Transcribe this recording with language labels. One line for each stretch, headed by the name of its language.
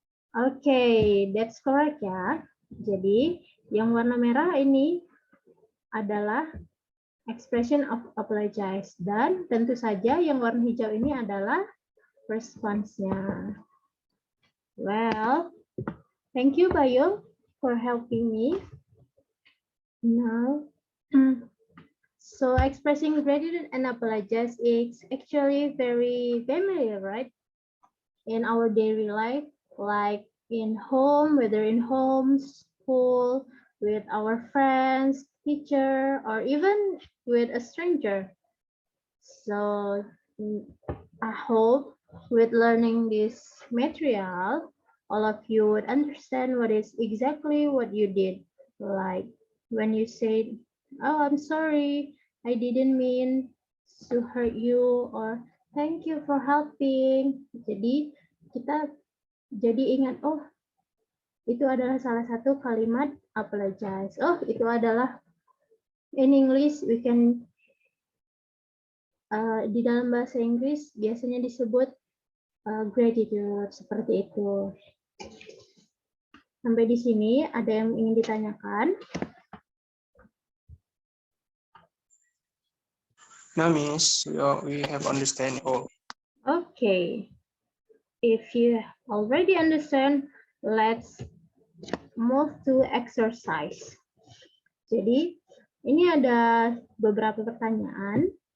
English: Okay, that's correct ya.
Indonesian: Jadi, yang warna merah ini adalah
English: expression of apologize.
Indonesian: Dan tentu saja yang warna hijau ini adalah response-nya.
English: Well, thank you, Bayo, for helping me. Now, so expressing gratitude and apologize is actually very familiar, right? In our daily life, like in home, whether in home, school, with our friends, teacher, or even with a stranger. So I hope with learning this material, all of you would understand what is exactly what you did. Like when you said, "Oh, I'm sorry, I didn't mean to hurt you," or "Thank you for helping."
Indonesian: Jadi kita jadi ingat, oh itu adalah salah satu kalimat apologize. Oh itu adalah
English: in English we can
Indonesian: di dalam bahasa Inggris biasanya disebut gratitude seperti itu. Sampai di sini ada yang ingin ditanyakan?
English: No, Miss. We have understand all. Okay. If you already understand, let's move to exercise.
Indonesian: Jadi, ini ada beberapa pertanyaan.